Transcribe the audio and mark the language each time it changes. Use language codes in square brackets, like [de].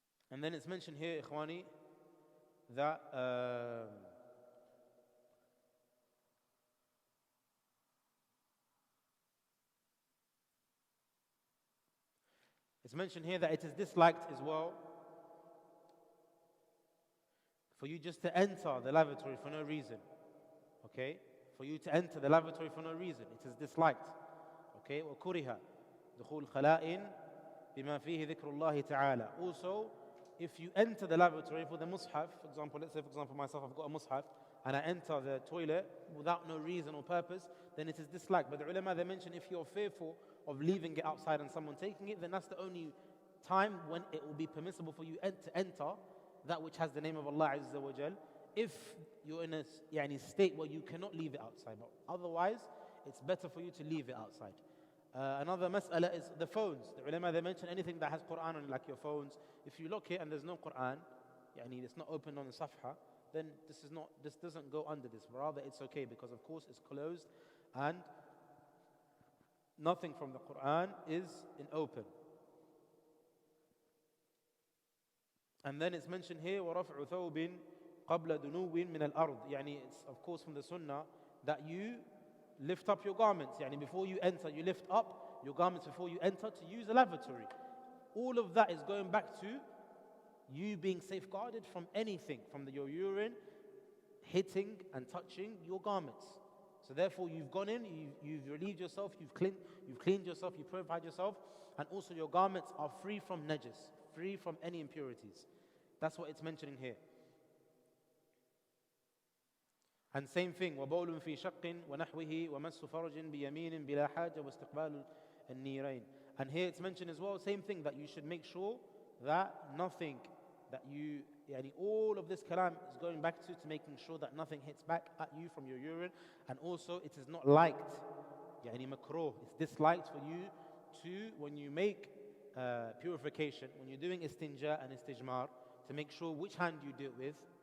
[en] And then it's mentioned here, ikhwani, that it's mentioned here that it is disliked as well for you just to enter the lavatory for no reason. Okay? For you to enter the lavatory for no reason. It is disliked. Okay? [ar] وَكُرِهَ دُخُولُ خَلَاءٍ بِمَا فِيهِ ذِكْرُ اللَّهِ تَعَالَى. Also, [en] if you enter the lavatory for the mushaf, for example, let's say for example myself, I've got a mushaf, and I enter the toilet without no reason or purpose, then it is disliked. But the ulama, they mention if you're fearful of leaving it outside and someone taking it, then that's the only time when it will be permissible for you to enter that which has the name of Allah Azza wa Jal, if you're in a state where you cannot leave it outside. But otherwise, it's better for you to leave it outside. Another mas'ala is the phones. The ulama, they mention anything that has Quran on it, like your phones. If you lock it and there's no Quran, it's not open on the safha, then this doesn't go under this. Rather, it's okay because of course it's closed and nothing from the Quran is in open. And then it's mentioned here, [ar] وَرَفْعُ ثَوْبٍ قَبْلَ دُنُوٍ مِنَ الْأَرْضِ. [en] It's of course from the sunnah that you lift up your garments. Before you enter, you lift up your garments before you enter to use a lavatory. All of that is going back to you being safeguarded from anything, from your urine hitting and touching your garments. So therefore you've gone in, you've relieved yourself, you've cleaned yourself, you purified yourself, and also your garments are free from najis, free from any impurities. That's what it's mentioning here. And same thing, [ar] وَبَوْلٌ فِي شَقٍ وَنَحْوِهِ وَمَسُّ فَرْجٍ بِيَمِينٍ بِلَا حَاجَ وَاسْتِقْبَالُ النِّيرَيْنِ. [en] And here it's mentioned as well, same thing, that you should make sure that nothing, that you, all of this kalam is going back to making sure that nothing hits back at you from your urine. And also it is not liked, makruh, it's disliked for you to, when you make purification, when you're doing istinja and istijmar, to make sure which hand you do it with.